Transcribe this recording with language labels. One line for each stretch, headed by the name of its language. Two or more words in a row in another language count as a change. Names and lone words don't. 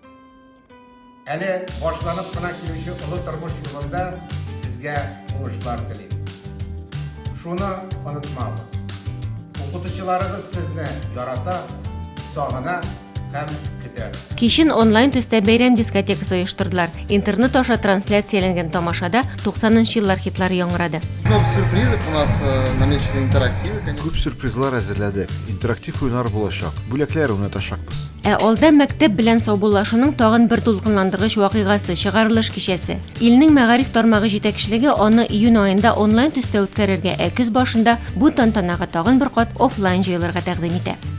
Tatar: Әле башланып кына килүче олы тормыш юлында сезгә уңышлар телим. Шуны онытмагыз. Укытучыларыгыз сезне ярата, сагына һәм көтә. Кичен онлайн төстә бәйрәм дискотекасы оештырдылар. Интернет аша трансляцияләнгән тамашада 90-нчы еллар хитлары яңгырады.
Russian: Много сюрпризов у нас намечены интерактивы.
Tatar: Күп сюрпризлар әзерләдек. Интерактив уйнар булачак. Бүләкләр уйнатачакбыз. Ә алда мәктәп белән саубуллашуның тагын бер дулкынландыргыч вакыйгасы, чыгарылыш кичәсе. Илнең мәгариф тармагы җитәкчелеге аны июнь аенда онлайн төстә үткәрергә, ә көз башында бу тантанага тагын бер кат офлайн җыелырга тәкъдим итә.